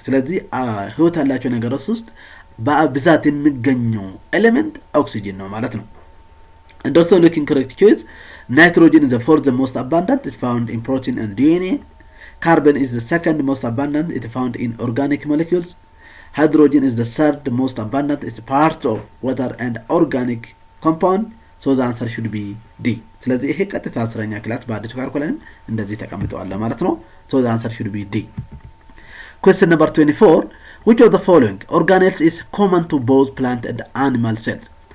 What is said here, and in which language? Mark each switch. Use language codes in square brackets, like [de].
[am] ስለዚህ ህይወት ያላቸው ነገሮች ውስጥ በብዛት የሚገኘው ኤሌመንት ኦክሲጅን ነው ማለት ነው። [en] And also looking correct choice, nitrogen is the fourth most abundant, it's found in protein and DNA. Carbon is the second most abundant, it's found in organic molecules. Hydrogen is the third most abundant, it's part of water and organic compound. So the answer should be D. [am] ስለዚህ ይሄ ቀጥታ 10ኛ ክላስ በአዲሱ ካርኩለም እንደዚህ ተቀምጠዋል ማለት ነው። [en] So the answer should be D. Question number 24, which of the following organelles is common to both plant and animal cells?